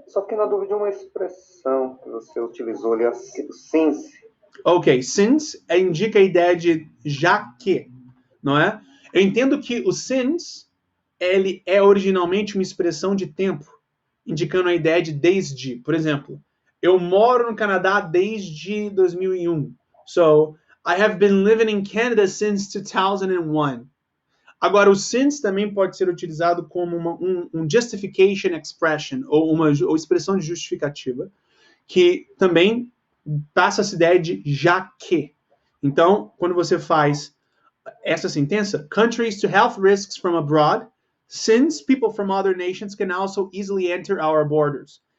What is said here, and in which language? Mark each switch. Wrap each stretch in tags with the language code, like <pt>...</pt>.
<pt>Só fiquei na dúvida de uma expressão que você utilizou ali, o since. Ok, since indica a ideia de já que, não é? Eu entendo que o since, ele é originalmente uma expressão de tempo, indicando a ideia de desde. Por exemplo, eu moro no Canadá desde 2001.</pt> <en>So, I have been living in Canada since 2001.</en> <pt>Agora, o since também pode ser utilizado como um</pt> <en>justification expression,</en> <pt>ou expressão de justificativa, que também passa essa ideia de já que. Então, quando você faz essa sentença,</pt> <en>countries to health risks from abroad, since people from other nations can also easily enter our borders.</en>